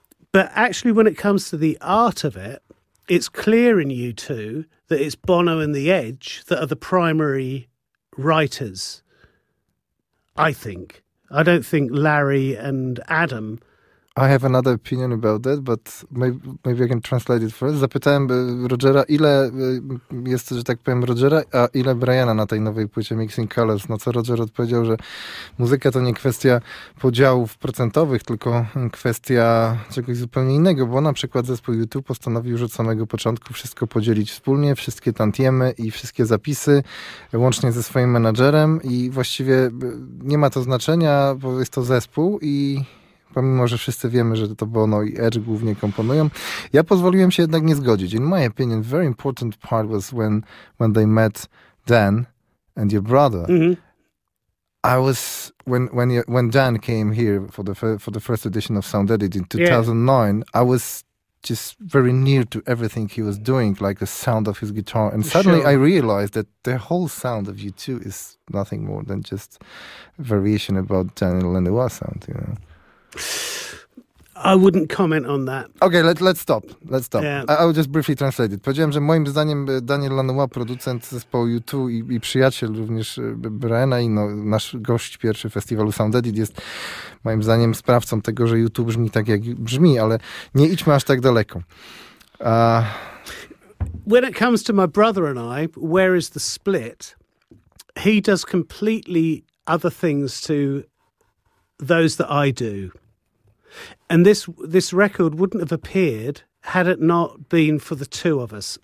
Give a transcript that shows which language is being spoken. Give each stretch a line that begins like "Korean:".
English: But actually, when it comes to the art of it, it's clear in U2 that it's Bono and The Edge that are the primary writers, I think. I don't think Larry and Adam. I have another opinion about that, but maybe I can translate it first.
Polish: Zapytałem Rogera, ile jest, że tak powiem, Rogera, a ile Briana na tej nowej płycie Mixing Colors. No co Roger odpowiedział, że muzyka to nie kwestia podziałów procentowych, tylko kwestia czegoś zupełnie innego, bo na przykład zespół YouTube postanowił już od samego początku wszystko podzielić wspólnie, wszystkie tantiemy i wszystkie zapisy, łącznie ze swoim menadżerem i właściwie nie ma to znaczenia, bo jest to zespół i pomimo, że wszyscy wiemy, że to Bono i Edge głównie komponują, ja pozwoliłem się jednak nie zgodzić.
English: In my opinion, very important part was when they met Dan and your brother. Mm-hmm. I was when Dan came here for the first edition of Sound Edit in 2009. Yeah. I was just very near to everything he was doing, like the sound of his guitar, and suddenly sure. I realized that the whole sound of U2 is nothing more than just variation about Daniel Lanois sound, you know. I wouldn't comment on that. Okay, let's stop. Yeah. I'll just briefly translate it.
Polish: Powiedziałem, że moim zdaniem Daniel Lanois, producent zespołu U2 i przyjaciel również Briana i no, nasz gość pierwszy festiwalu Sound Edit jest moim zdaniem sprawcą tego, że U2 brzmi tak, jak brzmi, ale nie idźmy aż tak daleko.
English: When it comes to my brother and I, where is the split? He does completely other things to those that I do. And this record wouldn't have appeared had it not been for the two of us.